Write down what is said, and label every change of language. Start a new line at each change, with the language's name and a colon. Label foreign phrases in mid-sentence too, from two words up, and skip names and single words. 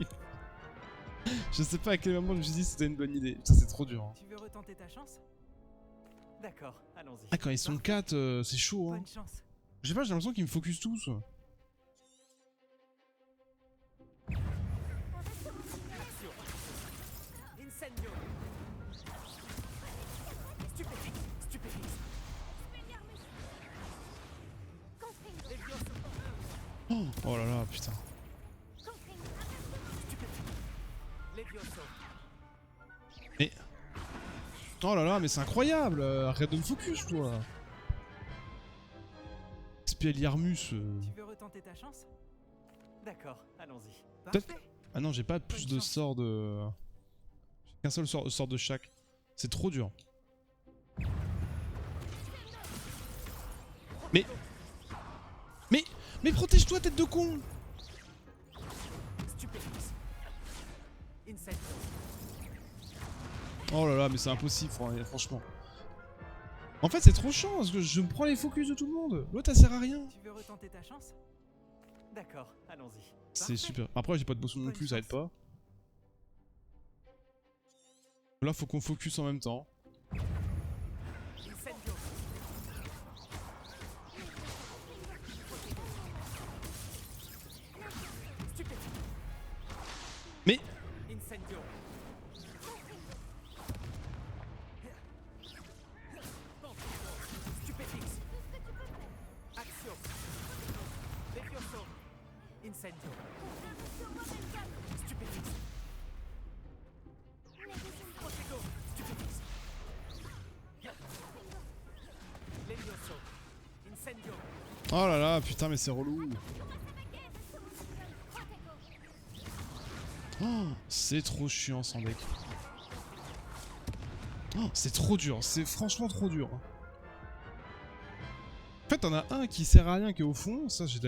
French: Je sais pas à quel moment je me suis dit que c'était une bonne idée. Putain, c'est trop dur. Hein. Tu veux retenter ta chance? D'accord, allons-y. Ah, quand ils sont 4, c'est chaud, hein. Bonne chance. Je sais pas, j'ai l'impression qu'ils me focus tous. Action. Incendio. Stupéfix. Stupéfix. Levioso. Oh, oh là là, putain. Levioso. Mais... Oh là là, mais c'est incroyable. Arrête de me focus, toi. Expelliarmus. Tu veux retenter ta chance? D'accord, allons-y. Parfait. Ah non, j'ai pas plus de sorts de... J'ai qu'un seul sort de chaque. C'est trop dur. Mais... Mais protège-toi, tête de con! Stupéfix. Incendio. Oh là là, mais c'est impossible, franchement. En fait, c'est trop chiant, parce que je me prends les focus de tout le monde. L'autre, ça sert à rien. Tu veux retenter ta chance? D'accord, allons-y. C'est super. Après, j'ai pas de bousson non Bonne plus, ça aide chance. pas. Là, faut qu'on focus en même temps. Incendio. Stupéfix. Mais... Incendio. Stupéfix. Action. Levioso. Incendio. Stupéfix. Protego. Stupéfix. Levioso. Incendio. Oh là là, putain, mais c'est relou. Oh, c'est trop chiant sans deck. Oh, c'est trop dur, c'est franchement trop dur. En fait, t'en as un qui sert à rien qui est au fond, ça j'ai